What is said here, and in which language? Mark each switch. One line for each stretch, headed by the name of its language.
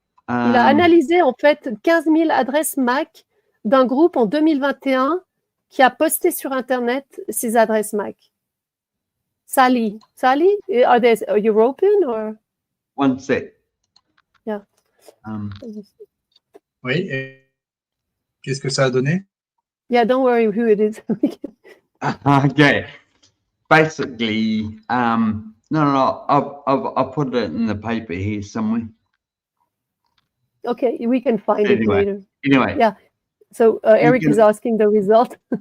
French: Il a analysé en fait 15 000 adresses MAC d'un groupe en 2021 qui a posté sur Internet ses adresses MAC.
English: Sally, are they European or? One sec. Yeah.
French: Oui. Qu'est-ce que ça a donné?
English: Yeah, don't worry who it is. Okay. Basically, no, I'll put it in the paper here somewhere. Okay, we can find it later. Anyway. Yeah. So Eric is asking the result.